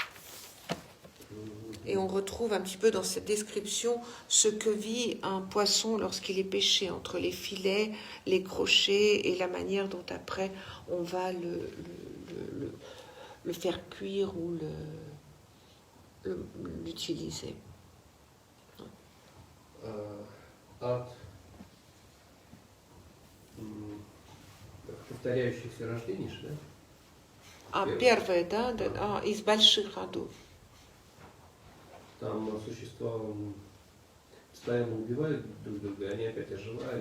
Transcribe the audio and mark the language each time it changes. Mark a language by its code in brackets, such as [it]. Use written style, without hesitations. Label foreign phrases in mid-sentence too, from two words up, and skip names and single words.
[fr] Et on retrouve un petit peu dans cette description ce que vit un poisson lorsqu'il est pêché, entre les filets, les crochets et la manière dont après on va le faire cuire ou l'utiliser. [ru] От повторяющихся рождений, да? Первое, да? Из больших родов. Там существа постоянно убивают друг друга, и они опять оживают.